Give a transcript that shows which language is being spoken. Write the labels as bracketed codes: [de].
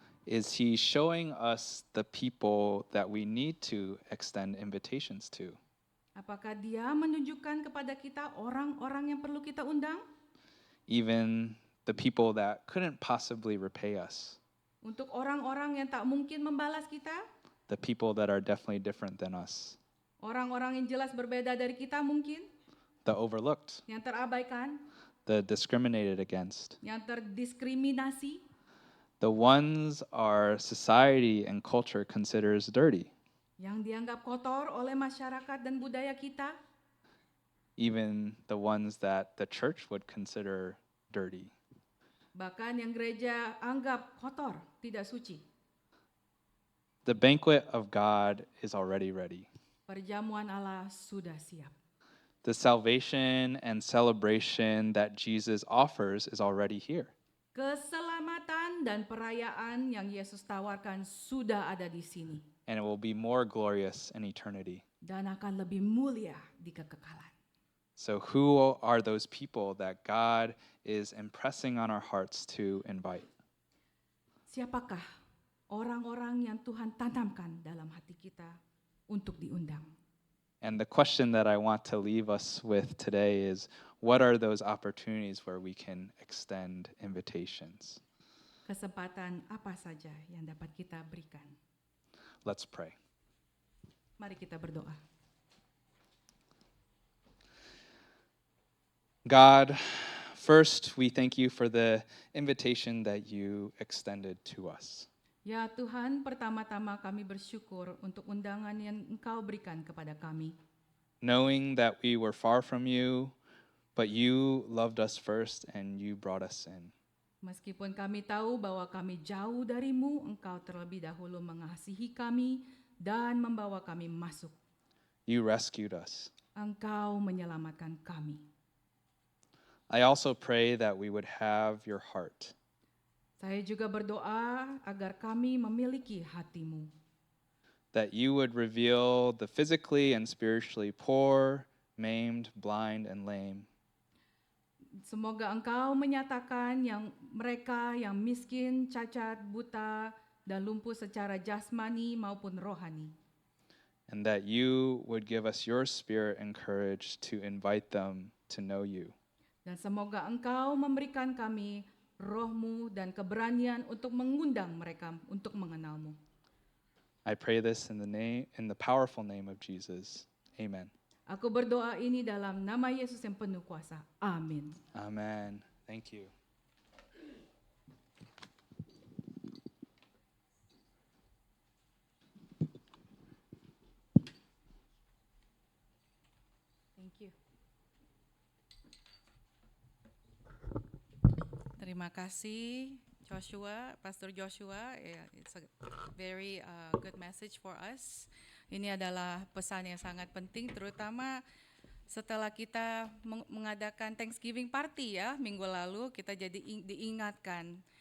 [en] is He showing us the people that we need to extend invitations to? [id] apakah Dia menunjukkan kepada kita orang-orang yang perlu kita undang? [en] Even the people that couldn't possibly repay us, [id] Untuk orang-orang yang tak mungkin membalas kita? [en] the people that are definitely different than us, [id] Orang-orang yang jelas berbeda dari kita mungkin? [en] the overlooked, [id] Yang terabaikan? [en] the discriminated against, [id] Yang terdiskriminasi? [en] the ones our society and culture considers dirty, [id] Yang dianggap kotor oleh masyarakat dan budaya kita? [en] even the ones that the church would consider dirty. [id] Bahkan yang gereja anggap kotor, tidak suci. [en] The banquet of God is already ready. [id] Perjamuan Allah sudah siap. [en] The salvation and celebration that Jesus offers is already here. [id] Keselamatan dan perayaan yang Yesus tawarkan sudah ada di sini. [en] And it will be more glorious in eternity. [id] Dan akan lebih mulia di kekekalan. [en] So, who are those people that God is impressing on our hearts to invite? [id] Siapakah orang-orang yang Tuhan tanamkan dalam hati kita untuk diundang? [en] And the question that I want to leave us with today is, what are those opportunities where we can extend invitations? [id] Kesempatan apa saja yang dapat kita berikan? [en] Let's pray. [id] Mari kita berdoa. [en] God, first we thank you for the invitation that you extended to us. [id] Ya Tuhan, pertama-tama kami bersyukur untuk undangan yang Engkau berikan kepada kami. [en] Knowing that we were far from you, but you loved us first and you brought us in. [id] Meskipun kami tahu bahwa kami jauh darimu, Engkau terlebih dahulu mengasihi kami dan membawa kami masuk. [en] You rescued us. [id] Engkau menyelamatkan kami. [en] I also pray that we would have your heart, [id] Saya juga berdoa agar kami memiliki hatimu. [en] that you would reveal the physically and spiritually poor, maimed, blind, and lame, [id] Semoga Engkau menyatakan mereka yang miskin, cacat, buta, dan lumpuh secara jasmani maupun rohani. [en] and that you would give us your spirit and courage to invite them to know you. [id] Dan semoga Engkau memberikan kami roh-Mu dan keberanian untuk mengundang mereka untuk mengenal-Mu. [en] I pray this in the powerful name of Jesus. Amen. [id] Aku berdoa ini dalam nama Yesus yang penuh kuasa. Amin. [en] Amen. Thank you. Thank you. [id] Terima kasih Joshua, Pastor Joshua. [en] It's a very good message for us. [id] Ini adalah pesan yang sangat penting, terutama setelah kita mengadakan Thanksgiving party ya minggu lalu, kita jadi diingatkan.